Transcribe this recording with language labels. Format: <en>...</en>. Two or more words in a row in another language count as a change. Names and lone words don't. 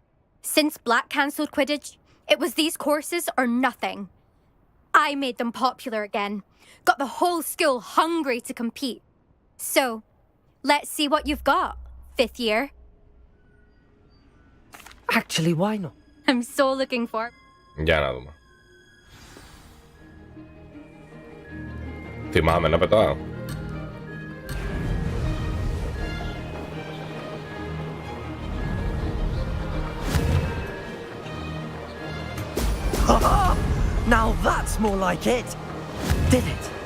<en>Since Black cancelled Quidditch, it was these courses or nothing. I made them popular again. Got the whole school hungry to compete. So, let's see what you've got, 5th year. Actually, why not? I'm so looking for...</en> <el>Για να δούμε. Θυμάμαι να πετάω.</el> <en>Now that's more like it! Did it?</en>